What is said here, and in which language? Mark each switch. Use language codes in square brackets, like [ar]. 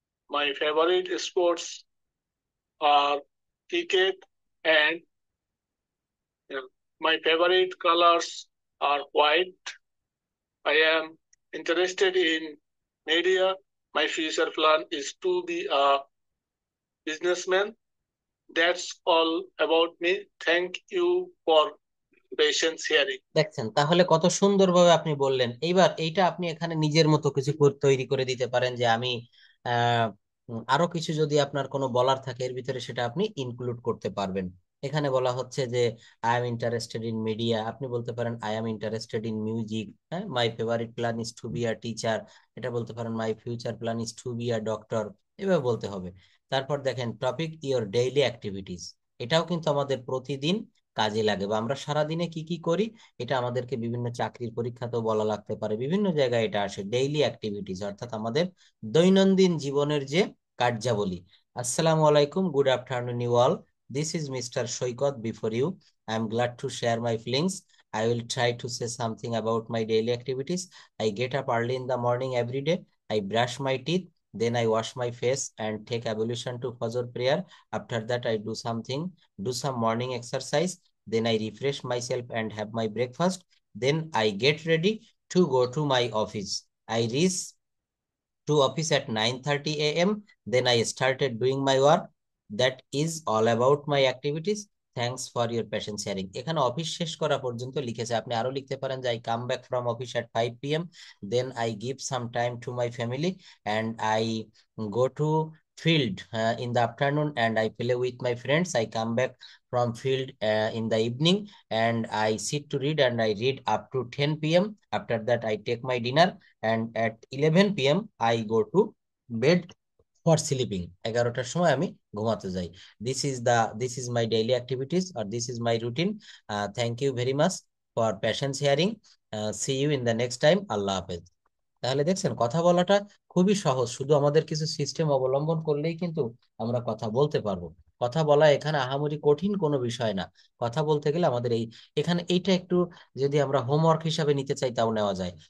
[en] My favorite sports are cricket and yeah, my favorite colors are white. I am interested in media. My future plan is to be a businessman. That's all about me. Thank you for patience hearing. [bn] দেখছেন তাহলে কত সুন্দরভাবে আপনি বললেন। এইবার এইটা আপনি এখানে নিজের মতো কিছু তৈরি করে দিতে পারেন যে আমি আহ আরো কিছু যদি আপনার কোনো বলার থাকে এর ভিতরে সেটা আপনি ইনক্লুড করতে পারবেন। এখানে বলা হচ্ছে যে [en] I am interested in media, [bn] আপনি বলতে পারেন [en] I am interested in music. হ্যাঁ, my favourite plan is to be a teacher, [bn] এটা বলতে পারেন [en] my future plan is to be a doctor, [bn] এভাবে বলতে হবে। তারপর দেখেন টপিক ইওর ডেইলি অ্যাক্টিভিটিস, এটাও কিন্তু আমাদের প্রতিদিন কাজে লাগে বা আমরা সারাদিনে কি কি করি এটা আমাদেরকে বিভিন্ন চাকরির পরীক্ষাতেও বলা লাগতে পারে, বিভিন্ন জায়গায় এটা আসে। ডেইলি অ্যাক্টিভিটিস অর্থাৎ আমাদের দৈনন্দিন জীবনের যে কার্যাবলী। [en] আসসালামু আলাইকুম, good afternoon you all, this is mister Saikat before you. I am glad to share my feelings. I will try to say something about my daily activities. I get up early in the morning every day. I brush my teeth, then I wash my face and take ablution to Fajr prayer. After that, I do some morning exercise. Then I refresh myself and have my breakfast. Then I get ready to go to my office. I reach to office at 9:30 a.m. Then I started doing my work. That is all about my activities. Thanks for your patience sharing. [bn] এখানে office শেষ করা পর্যন্ত লিখেছে, আপনি আরো লিখতে পারেন যে [en] I come back from office at 5 p.m. Then I give some time to my family and I go to field in the afternoon and I play with my friends. I come back from field in the evening and I sit to read and I read up to 10 p.m. After that I take my dinner and at 11 p.m. I go to bed for sleeping. [bn] 11টার সময় আমি ঘুমাতে যাই। [en] This is my daily activities or this is my routine. Thank you very much for patience hearing. See you in the next time. আল্লাহ হাফেজ। [bn] তাহলে দেখছেন কথা বলাটা খুবই সহজ, শুধু আমাদের কিছু সিস্টেম অবলম্বন করলেই কিন্তু আমরা কথা বলতে পারবো। কথা বলা এখানে আহামরি কঠিন কোনো বিষয় না। কথা বলতে গেলে আমাদের এখানে এইটা একটু যদি আমরা হোমওয়ার্ক হিসাবে নিতে চাই তাও নেওয়া যায়।